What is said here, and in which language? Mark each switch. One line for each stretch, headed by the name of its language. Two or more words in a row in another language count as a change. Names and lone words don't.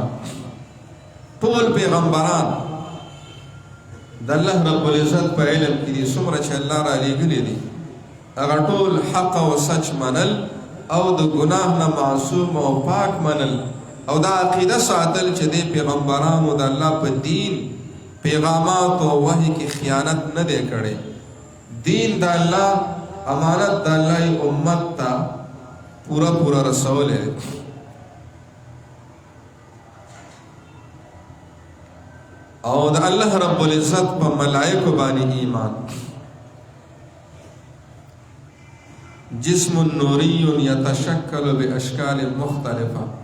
Pashto: ټول پیغمبران د الله رب العزت په علم کې دي، څومره چې الله را لېږلي دي هغه ټول حق او سچ منل او د ګناه نه معصوم او پاک منل او دا عقیده ساتل چې د پیغمبرانو د الله په دین پیغامات او وحی کې خیانت نه دی کړی. دین د الله امانت د الله امت ته پورا رسول ہے. او د الله رب العزت په ملائکه باندې ایمان.
Arabic: جسم نوری یتشکل باشکال مختلفه.